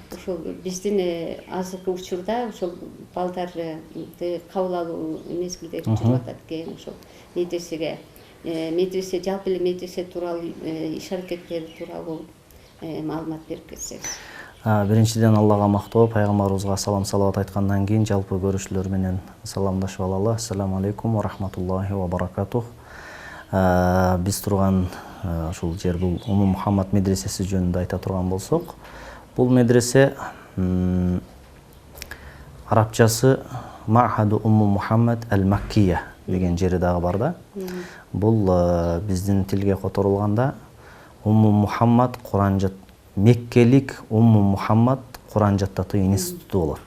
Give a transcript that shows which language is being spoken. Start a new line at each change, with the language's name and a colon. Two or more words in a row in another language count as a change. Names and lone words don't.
Kyrgyz: Ошол биздин азыркы учурда ошол балдарды кабыл алуу мезгилде жүрүп атат экен. Ошол медресеге медресе жалпы эле медресе тууралуу иш аракеттери тууралуу маалымат берип кетсеңиз. Биринчиден Аллага мактоо, пайгамбарыбызга салам салават айткандан кийин жалпы көрүүчүлөр менен саламдашып алалы.
Arabic: السلام عليكم ورحمة الله وبركاته.
Kyrgyz: Биз турган ушул жер бул Умму Мухаммад медресеси жөнүндө айта турган болсок, бул медресе арабчасы Махаду Умму Мухаммад ал-Маккия деген жери дагы бар да. Бул биздин тилге которулганда Умму Мухаммад Куран Меккелик Умму Мухаммад Куран жаттатуу институту болот.